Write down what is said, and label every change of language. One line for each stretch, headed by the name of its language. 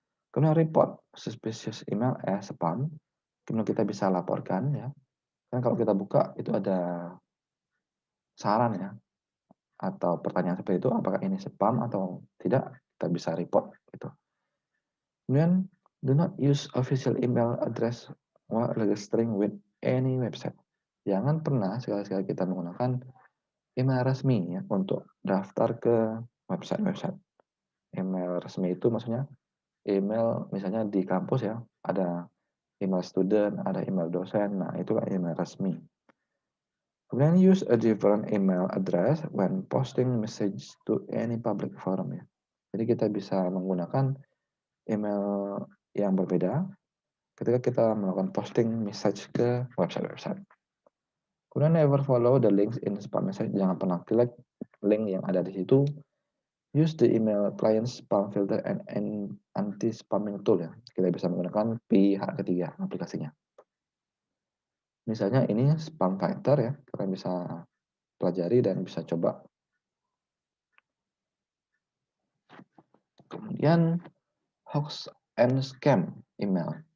Indonesian: Kemudian
English: report suspicious email as spam.
Indonesian: Kemudian kita bisa laporkan ya. Kan kalau kita buka itu ada saran ya atau pertanyaan seperti itu apakah ini spam atau tidak, kita bisa report gitu. Kemudian
English: do not use official email address while registering with any website.
Indonesian: Jangan pernah sekali-sekali kita menggunakan email resmi ya untuk daftar ke website-website. Email resmi itu maksudnya email misalnya di kampus ya, ada email student, ada email dosen, nah itu kan email resmi. Kemudian
English: use a different email address when posting message to any public forum ya.
Indonesian: Jadi kita bisa menggunakan email yang berbeda ketika kita melakukan posting message ke website-website. Kemudian
English: never follow the links in spam message,
Indonesian: jangan pernah klik link yang ada di situ.
English: Use the email client spam filter and anti-spamming tool ya.
Indonesian: Kita bisa menggunakan pihak ketiga aplikasinya. Misalnya ini spam fighter ya, kalian bisa pelajari dan bisa coba. Kemudian
English: hoax and scam email.